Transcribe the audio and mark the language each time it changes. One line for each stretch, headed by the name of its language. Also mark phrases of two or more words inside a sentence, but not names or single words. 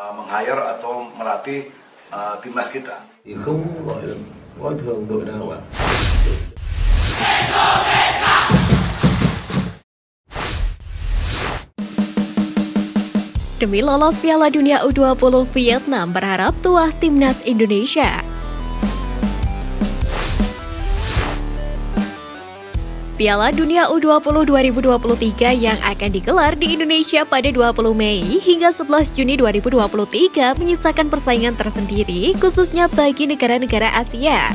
Indonesian: meng-hire atau melatih timnas kita.
Vietnamese: Thì không gọi là coi thường đội nào cả.
Indonesian: Demi lolos Piala Dunia U20, Vietnam berharap tuah timnas Indonesia. Piala Dunia U20 2023 yang akan digelar di Indonesia pada 20 Mei hingga 11 Juni 2023 menyisakan persaingan tersendiri khususnya bagi negara-negara Asia.